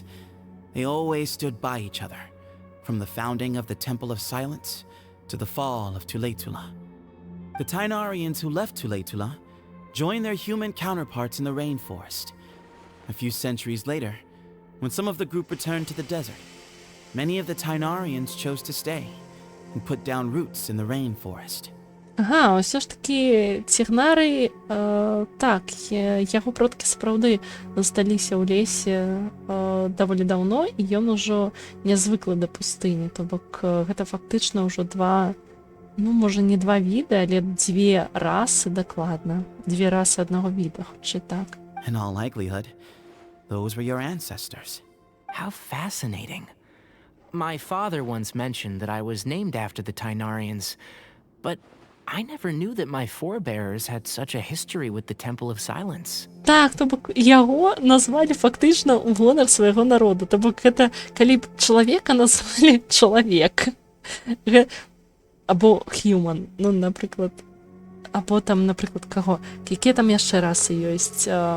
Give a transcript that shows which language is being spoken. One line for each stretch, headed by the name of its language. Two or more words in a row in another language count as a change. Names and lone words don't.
English: They always stood by each other, from the founding of the Temple of Silence to the fall of Tuletula. The Tainarians who left Tuletula joined their human counterparts in the rainforest. A few centuries later, when some of the group returned to the desert, many of the Tainarians chose to stay and put down roots in the rainforest.
Belarusian: Ось ж таки цігнары, так, яго продкі сапраўды засталіся ў лесе даволі даўно, і ён ужо не звыклы да пустыні, то бок гэта фактычна ўжо два, ну, можа, не два віды, але дзве расы дакладна, дзве расы аднаго віда, хутчэй так.
English: In all likelihood, those were your ancestors. How fascinating. My father once mentioned that I was named after the Tainarians, but I never knew that my forebears had such a history with the Temple of Silence.
Belarusian: Так, то бок яго назвалі фактычна ў гонар свайго народу. То бок гэта калі б чалавека назвалі чалавек. Або human, ну, напрыклад. Або там, напрыклад, каго? Якія там яшчэ расы ёсць?